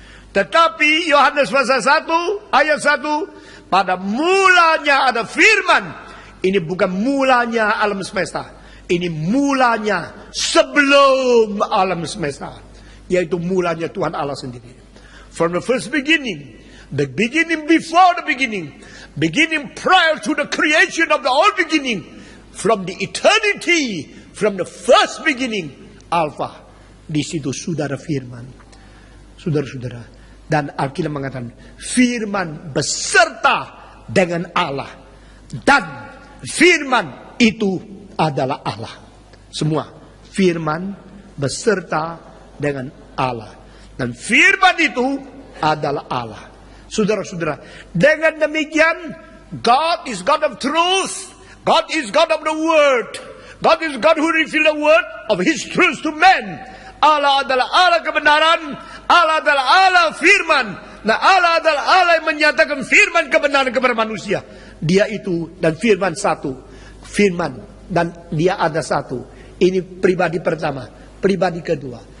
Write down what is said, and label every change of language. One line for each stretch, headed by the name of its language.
Indonesian: Tetapi Yohanes pasal 1 ayat 1, pada mulanya ada firman. Ini bukan mulanya alam semesta. Ini mulanya sebelum alam semesta, yaitu mulanya Tuhan Allah sendiri.
English: From the first beginning, the beginning before the beginning prior to the creation of the all beginning, from the eternity, from the first beginning, Alpha.
Indonesian: Di situ sudah ada firman. Saudara-saudara, dan Alkitab mengatakan firman beserta dengan Allah, dan firman itu adalah Allah. Semua firman beserta dengan Allah. Dan firman itu adalah Allah. Saudara-saudara, dengan demikian
English: God is God of truth. God is God of the word. God is God who reveal the word of his truth to men.
Indonesian: Allah adalah Allah kebenaran. Allah adalah Allah firman. Nah, Allah adalah Allah yang menyatakan firman kebenaran kepada manusia. Dia itu dan firman satu. Firman dan dia ada satu. Ini pribadi pertama. Pribadi kedua.